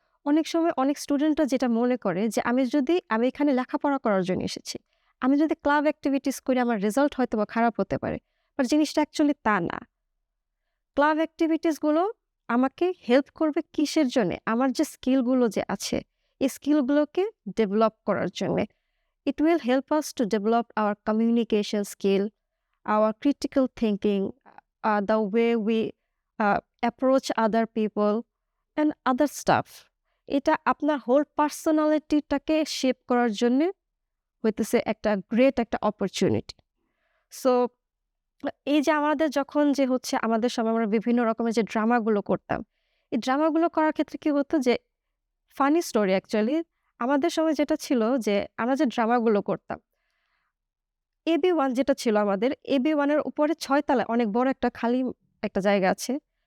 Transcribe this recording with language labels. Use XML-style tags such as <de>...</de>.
<bn>অনেক সময় অনেক স্টুডেন্টরা যেটা মনে করে যে আমি এখানে লেখাপড়া করার জন্য এসেছি। আমি যদি ক্লাব অ্যাক্টিভিটিস করি আমার রেজাল্ট হয়তোবা খারাপ হতে পারে। বাট জিনিসটা অ্যাকচুয়ালি তা না। ক্লাব অ্যাক্টিভিটিস গুলো আমাকে হেল্প করবে কিসের জন্যে? আমার যে স্কিল গুলো যে আছে, এই স্কিল গুলোকে ডেভেলপ করার জন্যে।</bn> <en>It will help us to develop our communication skill, our critical thinking, the way we approach other people and other stuff.</en> <bn>এটা আপনার হোল পার্সোনালিটিটাকে শেপ করার জন্যে হইতেছে একটা গ্রেট একটা অপরচুনিটি। সো এই যে আমাদের যখন যে হচ্ছে আমাদের সময় আমরা বিভিন্ন রকমের যে ড্রামাগুলো করতাম, এই ড্রামাগুলো করার ক্ষেত্রে কি হতো যে ফানি স্টোরি অ্যাকচুয়ালি আমাদের সময় যেটা ছিল যে আমরা যে ড্রামাগুলো করতাম AB1 যেটা ছিল আমাদের AB1 এর উপরে ৬ তলায় অনেক বড় একটা খালি একটা জায়গা আছে।</bn>